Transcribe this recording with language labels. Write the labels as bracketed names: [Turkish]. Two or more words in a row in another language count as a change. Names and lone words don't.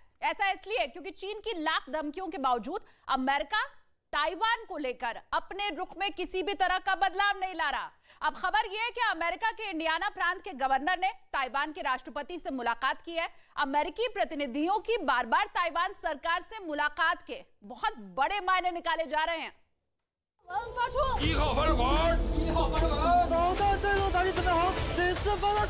[Hindi] ऐसा इसलिए क्योंकि चीन की लाख धमकियों के बावजूद अमेरिका ताइवान को लेकर अपने रुख में किसी भी तरह का बदलाव नहीं ला रहा। अब खबर यह है कि अमेरिका के इंडियाना प्रांत के गवर्नर ने ताइवान के राष्ट्रपति से मुलाकात की है। अमेरिकी प्रतिनिधियों की बार बार ताइवान सरकार से मुलाकात के बहुत बड़े मायने निकाले जा रहे हैं। [Chinese] 1 号发射管，1号发射管，导弹再度打击准备好，此次发射。